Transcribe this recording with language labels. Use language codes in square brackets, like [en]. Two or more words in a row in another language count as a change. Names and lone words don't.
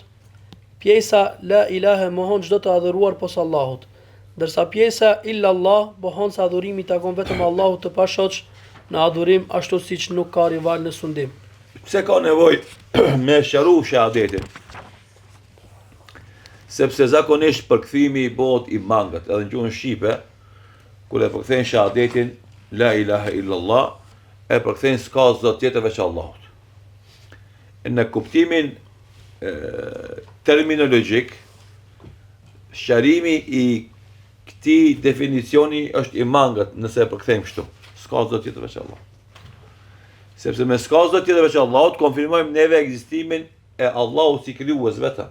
[sq] Pjesa [ar] لا إله [sq] mohon çdo të adhuruar posa Allahut, ndërsa pjesa [ar] إلا الله [sq] mohon se adhurimi takon vetëm Allahut të pashoq në adhurim, ashtu siç nuk ka rival në sundim. Pse ka nevojë me sqaru shahadetin? Sepse zakonisht përkthimi i bëhet i mangët, edhe në gjuhën shqipe, kur e përkthejnë shahadetin [ar] لا إله إلا الله, [sq] e përkthejnë s'ka zot tjetër veç Allahut. Në kuptimin terminologjik, sqarimi i këtij definicioni është i mangët nëse e përkthejmë kështu. S'ka zot tjetër veç Allahut. Sepse me s'ka zot tjetër veç Allahut konfirmojmë neve ekzistimin e Allahut si krijues vetëm.